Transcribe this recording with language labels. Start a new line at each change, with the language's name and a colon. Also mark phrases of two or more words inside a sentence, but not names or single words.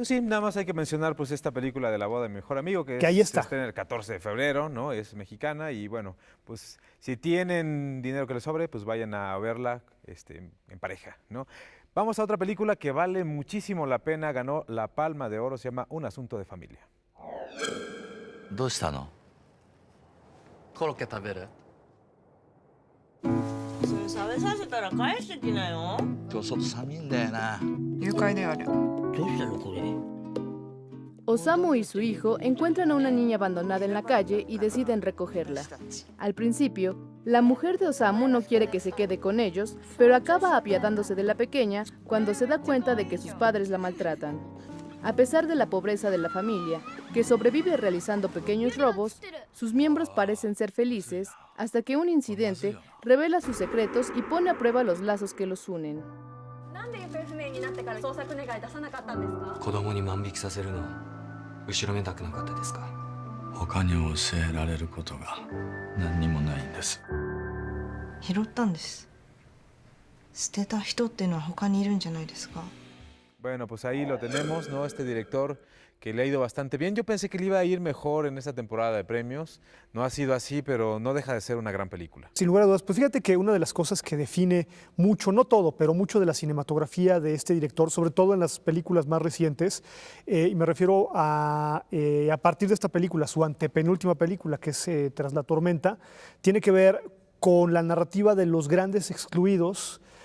Spanish: Pues sí, nada más hay que mencionar pues esta película de La boda de mi mejor amigo, Que ahí está. se estrena el 14 de febrero, ¿no? Es mexicana y bueno, pues si tienen dinero que les sobre, pues vayan a verla en pareja, ¿no? Vamos a otra película que vale muchísimo la pena, ganó la Palma de Oro, se llama Un asunto de familia.
Japanese: どうしたの？コロッケ食べる？それ食べさせたら返してきなよ。今日外寒いんだよな。誘拐である。どうしたのこれ。
Spanish: Osamu y su hijo encuentran a una niña abandonada en la calle y deciden recogerla. Al principio, la mujer de Osamu no quiere que se quede con ellos, pero acaba apiadándose de la pequeña cuando se da cuenta de que sus padres la maltratan. A pesar de la pobreza de la familia, que sobrevive realizando pequeños robos, sus miembros parecen ser felices hasta que un incidente revela sus secretos y pone a prueba los lazos que los unen.
Japanese: なんで行方不明になってから捜索願い出さなかったんですか？子供に万引きさせるの後ろめたくなかったですか？他に教えられることが何にもないんです。拾ったんです。捨てた人っていうのは他にいるんじゃないですか？
Spanish: Bueno, pues ahí lo tenemos, ¿no? Este director que le ha ido bastante bien. Yo pensé que le iba a ir mejor en esta temporada de premios. No ha sido así, pero no deja de ser una gran película. Sin lugar a dudas, pues fíjate que una de las cosas que define mucho, no todo, pero mucho de la cinematografía de este director, sobre todo en las películas más recientes, y me refiero a partir de esta película, su antepenúltima película, que es Tras la tormenta, tiene que ver con la narrativa de los grandes excluidos